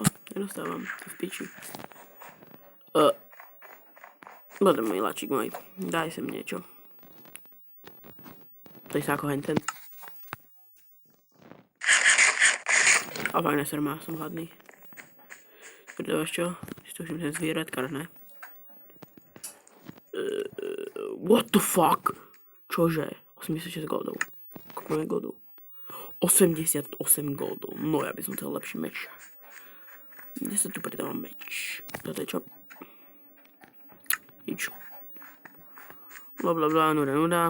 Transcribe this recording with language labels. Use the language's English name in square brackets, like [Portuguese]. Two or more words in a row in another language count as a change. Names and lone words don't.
[Slovak] Nedostávam. To v piči. Bude miláčik môj. Daj sem niečo. To je sa ako henten. A fakt nesrmá, som hladný. Predávaš čo? Si to všim ten zvieratkár, ne? [English] What the fuck? [Slovak] Čože? 86 goldov. Koľko máme goldov? 88 goldov. No ja by som chcel lepší meč. Kde sa tu pridáva meč? Toto je čo? Nič. Blablabla, nuda.